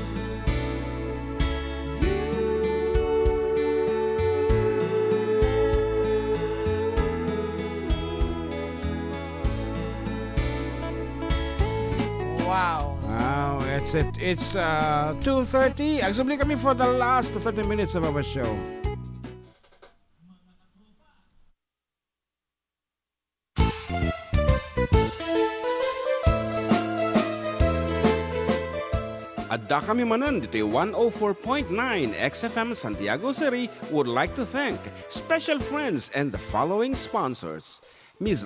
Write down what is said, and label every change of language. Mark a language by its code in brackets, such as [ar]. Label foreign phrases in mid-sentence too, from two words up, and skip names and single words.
[en] Wow. Wow, it's 2:30. [ilo] Agsubli kami [en] for the last 30 minutes of our show. [ilo] Adda kami Manen dito [en] 104.9 XFM Santiago City would like to thank special friends and the following sponsors. Ms.